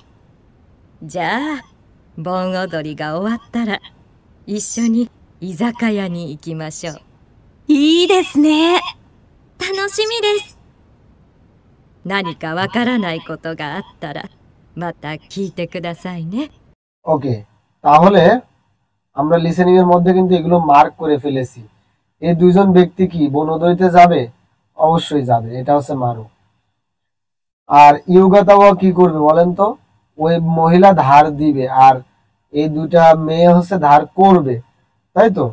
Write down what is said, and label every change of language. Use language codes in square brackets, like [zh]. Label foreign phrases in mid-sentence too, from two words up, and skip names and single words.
[ja] じゃあ、盆踊りが終わったら一緒に居酒屋に行きましょう。いいですね。楽しみです。何かわからないことがあったらまた聞いてくださいね。 [bn] ওকে, তাহলে আমরা লিসেনিং এর মধ্যে কিন্তু এগুলো মার্ক করে ফেলেছি। এই দুইজন ব্যক্তি কি বনদরিতে যাবে? অবশ্যই যাবে, এটা হচ্ছে মারু। আর ইউগাতাওয়া কি করবে বলেন তো? ওই মহিলা ধার দিবে আর এই দুইটা মেয়ে হচ্ছে ধার করবে, তাই তো?